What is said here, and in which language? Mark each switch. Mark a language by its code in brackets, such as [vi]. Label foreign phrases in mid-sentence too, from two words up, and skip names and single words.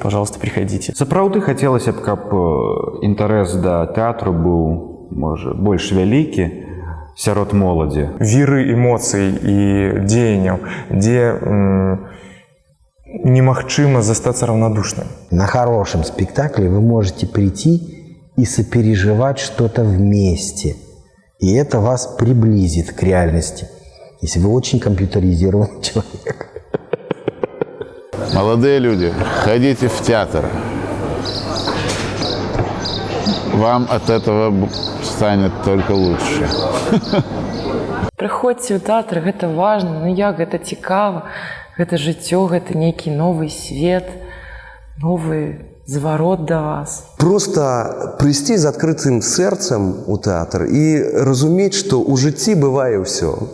[ru] Пожалуйста, приходите. [be] Сапраўды хацелася б, каб інтарэс да тэатру быў, можа, больш вялікі сярод моладзі. Віры эмоцый і дзеянняў, дзе немагчыма застацца равнодушным. [ru] На хорошем спектакле вы можете прийти и сопереживать что-то вместе. И это вас приблизит к реальности, если вы очень компьютеризированный человек. Молодые люди, ходите в театр. Вам от этого станет только лучше. [be] Прыходзьце ў тэатр, гэта важна, ну як, гэта цікава, гэта жыццё, гэта нейкі новы свет, новы зварот да вас. [ru] Просто прийти [be] з адкрытым сэрцам у тэатр і разумець, што ў жыцці бывае ўсё.